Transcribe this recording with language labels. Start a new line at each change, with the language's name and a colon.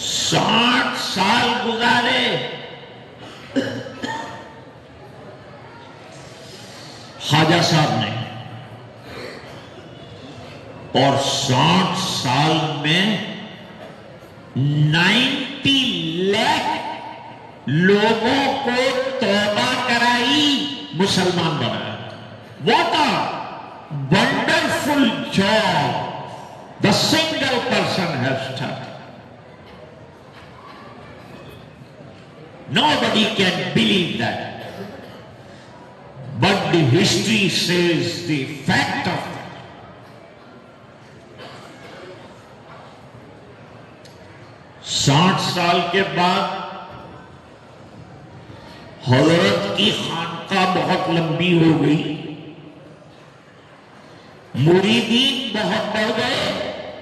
Urdu: 60 سال گزارے، خواجہ صاحب نے، اور 60 سال میں 90 لاکھ لوگوں کو توبہ کرائی، مسلمان بنایا۔
English: What a wonderful job the single person has done. Nobody can believe that. But the history says the fact of that.
Urdu: ساٹھ سال کے بعد حضرت کی خانقاہ بہت لمبی ہو گئی، مریدین بہت بڑھ گئے،